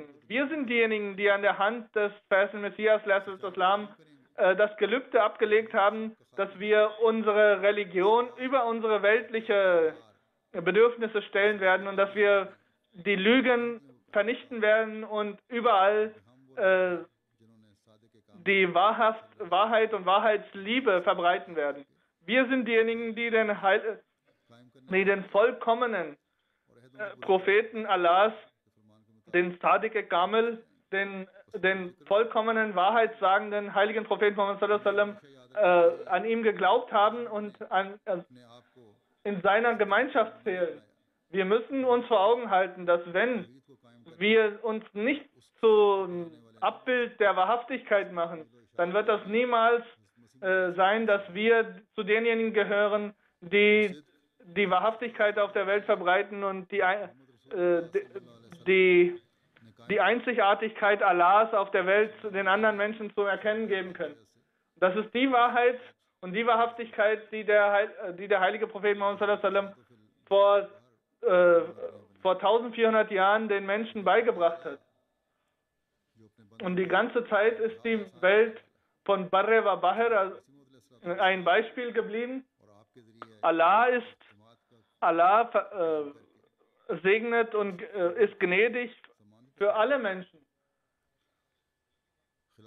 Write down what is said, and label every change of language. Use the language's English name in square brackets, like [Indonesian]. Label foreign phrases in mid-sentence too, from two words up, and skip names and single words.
[German] Wir sind diejenigen, die an der Hand des verheißenen Messias, Islam, das Gelübde abgelegt haben, dass wir unsere Religion über unsere weltliche Bedürfnisse stellen werden und dass wir die Lügen vernichten werden und überall die Wahrheit und Wahrheitsliebe verbreiten werden. Wir sind diejenigen, die den vollkommenen Propheten Allahs, den [Arabic] صادق كامل, [German] den vollkommenen, wahrheitssagenden heiligen Propheten Muhammad [Arabic] صلى الله عليه وسلم, [German] an ihm geglaubt haben und in seiner Gemeinschaft zählen. Wir müssen uns vor Augen halten, dass wenn wir uns nicht zum Abbild der Wahrhaftigkeit machen, dann wird das niemals sein, dass wir zu denjenigen gehören, die die Wahrhaftigkeit auf der Welt verbreiten und die Einzigartigkeit Allahs auf der Welt den anderen Menschen zu erkennen geben können. Das ist die Wahrheit und die Wahrhaftigkeit, die der heilige Prophet Muhammad [Arabic] صلى الله عليه وسلم [German] vor 1400 Jahren den Menschen beigebracht hat. Und die ganze Zeit ist die Welt von [Arabic] بر وبحر [German] ein Beispiel geblieben. Allah segnet und ist gnädig für alle Menschen.